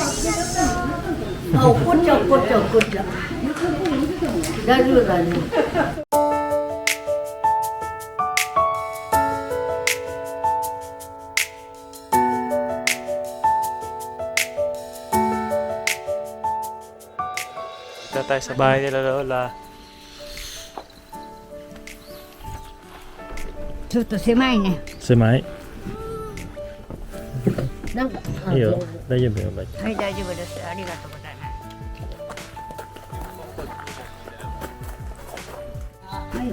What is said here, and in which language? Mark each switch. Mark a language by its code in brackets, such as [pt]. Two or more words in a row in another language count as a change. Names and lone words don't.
[tl] Oh, kutsa. Dalu. Dito tayo sa bahay nila Lola. [ja] ちょっと狭いね。 [tl] Sumay? [ja] なんか、いいよ。大丈夫よ。はい、大丈夫です。ありがとうございます。はい。